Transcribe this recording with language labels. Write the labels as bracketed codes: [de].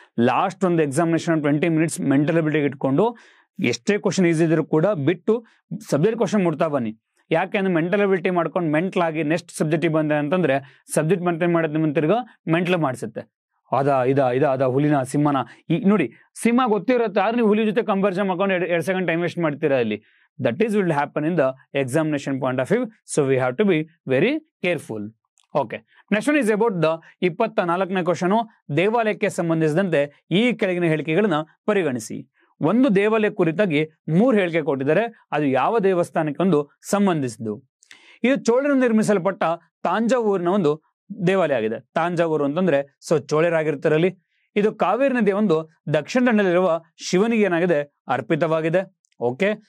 [kn] Last ಒಂದು examination 20 minutes mental ability ಇಟ್ಕೊಂಡು ಎಷ್ಟೇ ಕ್ವಶನ್ ಈಸಿ ಇದ್ರು ಕೂಡ ಬಿಟ್ಟು ಸಬ್ಜೆಕ್ಟ್ ಕ್ವಶನ್ ಮುಡ್ತಾ ಬನ್ನಿ. ಯಾಕೆಂದ್ರೆ ಮೆಂಟಲ್ ಅಬಿಲಿಟಿ ಮಾಡ್ಕೊಂಡು ಮೆಂಟಲ್ ಆಗಿ ನೆಕ್ಸ್ಟ್ ಸಬ್ಜೆಕ್ಟ್ ಬಂದೆ ಅಂತಂದ್ರೆ ಸಬ್ಜೆಕ್ಟ್ ಮೇಂಟೈನ್ ಮಾಡೋದ್ ನಿಮ್ಮನ್ನ ತಿರ್ಗಾ ಮೆಂಟಲ್ ಮಾಡಿಸುತ್ತೆ. ಅದ ಹುಲಿನ, ಸಿಂಹನ. ಈ ನೋಡಿ, ಸಿಂಹ ಗೊತ್ತಿರುತ್ತೆ, ಆದ್ರೆ ನೀವು ಹುಲಿ ಜೊತೆ ಕಂಪ್ಯಾರಿಸನ್ ಮಾಡ್ಕೊಂಡು 2 ಸೆಕೆಂಡ್ ಟೈಮ್ ವೇಸ್ಟ್ ಮಾಡ್ತೀರಾ ಇಲ್ಲಿ. [en] That is will happen in the examination point of view. So we have to be very careful. Okay. Next one is about the 24ನೇ question. [kn] ದೇವಾಲಯಕ್ಕೆ ಸಂಬಂಧಿಸಿದಂತೆ ಈ ಕೆಳಗಿನ ಹೇಳಿಕೆಗಳನ್ನ ಪರಿಗಣಿಸಿ. ಒಂದು ದೇವಾಲಯ ಕುರಿತಾಗಿ 3 ಹೇಳಿಕೆ ಕೊಟ್ಟಿದ್ದಾರೆ. ಅದು ಯಾವ ದೇವಸ್ಥಾನಕ್ಕೊಂದು ಸಂಬಂಧಿಸಿದ್ದು. ಇದು ಚೋಳರಿಂದ ನಿರ್ಮಿಸಲ್ಪಟ್ಟ ತಾಂಜಾವೂರಿನ ಒಂದು ದೇವಾಲಯ ಆಗಿದೆ. ತಾಂಜಾವೂರು ಅಂತಂದ್ರೆ ಚೋಳರಾಗಿರ್ತಾರಲ್ಲಿ. ಇದು ಕಾವೇರಿ ನದಿಯ ಒಂದು ದಕ್ಷಿಣ ದಂಡದಲ್ಲಿರುವ ಶಿವನಿಗೆ ಏನಾಗಿದೆ, ಅರ್ಪಿತವಾಗಿದೆ. ಓಕೆ.